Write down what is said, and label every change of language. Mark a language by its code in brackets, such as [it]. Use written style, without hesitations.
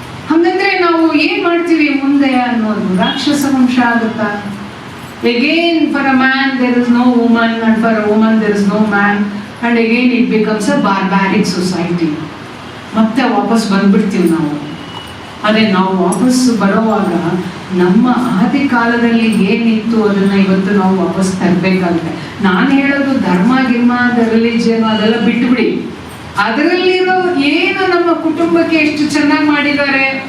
[kn] ಹಂಗಂದ್ರೆ ನಾವು ಏನ್ ಮಾಡ್ತೀವಿ ಮುಂದೆ ಅನ್ನೋದು ರಾಕ್ಷಸ ವಂಶ ಆಗುತ್ತಾ? [en] Again for a man there is no woman, and for a woman there is no man, and again it becomes a barbaric society. [kn] ಮತ್ತೆ ವಾಪಸ್ ಬಂದ್ಬಿಡ್ತೀವಿ ನಾವು. ಅದೇ ನಾವು ವಾಪಸ್ ಬರೋವಾಗ ನಮ್ಮ ಆದಿ ಕಾಲದಲ್ಲಿ ಏನಿತ್ತು ಅದನ್ನ ಇವತ್ತು ನಾವು ವಾಪಸ್ ತರಬೇಕಾಗುತ್ತೆ. ನಾನು ಹೇಳೋದು ಧರ್ಮ ಗಿರ್ಮ, ರಿಲಿಜಿಯನ್ ಅದೆಲ್ಲ ಬಿಟ್ಬಿಡಿ. ಅದರಲ್ಲಿರೋ ಏನು ನಮ್ಮ ಕುಟುಂಬಕ್ಕೆ ಎಷ್ಟು ಚೆನ್ನಾಗಿ ಮಾಡಿದ್ದಾರೆ.